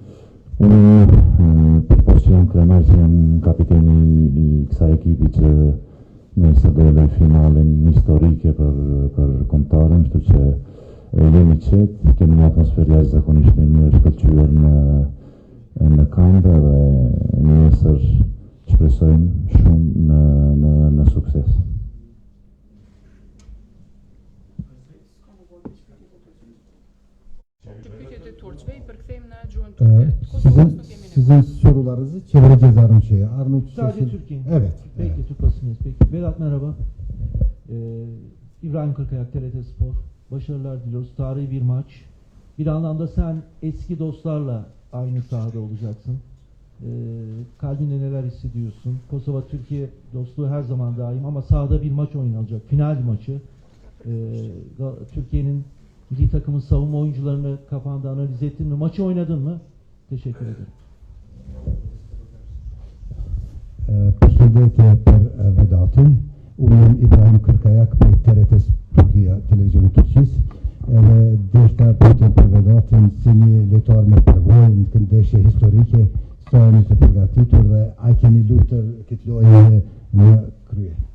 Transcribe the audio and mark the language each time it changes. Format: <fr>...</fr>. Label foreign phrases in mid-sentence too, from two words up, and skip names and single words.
<sq>Unë përpos që jam krenar që jam kapiteni i kësaj ekipi që nëse do loj finalin historike për kombëtaren, kështu që jemi qetë, kemi një atmosferë jashtëzakonisht e mirë shkëlqyer në kamp dhe nesër shpresojmë shumë në sukses.</sq> <tr>Sizin sorularınızı çevireceğiz Arnavutça'ya. Sadece Türkiye. Evet. Peki, evet. Türk basınıyız. Peki. Vedat merhaba. İbrahim Kırkayak, TRT Spor. Başarılar diliyoruz. Tarihi bir maç. Bir anlamda sen eski dostlarla aynı sahada olacaksın. Kalbinde neler hissediyorsun? Kosova-Türkiye dostluğu her zaman daim ama sahada bir maç oynanacak. Final maçı. Türkiye'nin milli takımın savunma oyuncularını kafanda analiz ettin mi? Maçı oynadın mı? Teşekkür ederim.</tr> <sq>Përshëndetje për Vedatin. Unë jam Ibrahim Kërkajak për TRT Turqia, televizioni Turqisë. Edhe deshta pyetjen për Vedatin si një lojtar me përvojë në këtë ndeshje historike, sa jeni të përgatitur dhe a keni luajtur këtë lojë në krye?</sq>